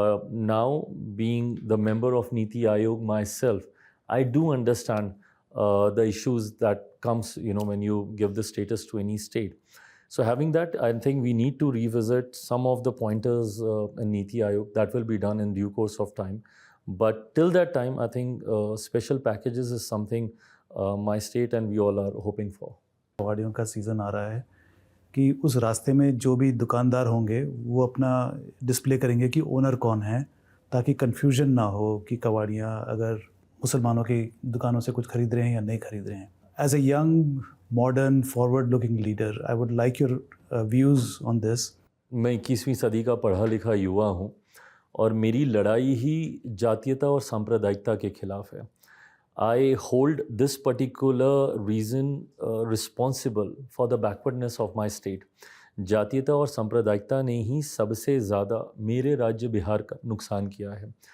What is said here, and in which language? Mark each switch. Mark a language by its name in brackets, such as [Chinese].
[English] Now, being the member of Niti Aayog myself, I do understand the issues that comes, when you give the status to any state. So having that, I think we need to revisit some of the pointers in Niti Aayog. That will be done in due course of time. But till that time, I think special packages is something my state and we all are hoping for. [Hindi] कबाड़ियों का season आ रहा है कि उस रास्ते में जो भी दुकानदार होंगे वो अपना डिस्प्ले करेंगे कि ओनर कौन है, ताकि कन्फ्यूजन ना हो कि कबाड़ियाँ अगर मुसलमानों की दुकानों से कुछ खरीद रहे हैं या नहीं खरीद रहे हैं. [English] As a young modern forward looking leader, I would like your views on this. [Hindi] मैं 21वीं सदी का पढ़ा लिखा युवा हूँ और मेरी लड़ाई ही जातीयता और सांप्रदायिकता के खिलाफ है. [English] I hold this particular reason responsible for the backwardness of my state. [Hindi] जातीयता और सांप्रदायिकता ने ही सबसे ज़्यादा मेरे राज्य बिहार का नुकसान किया है.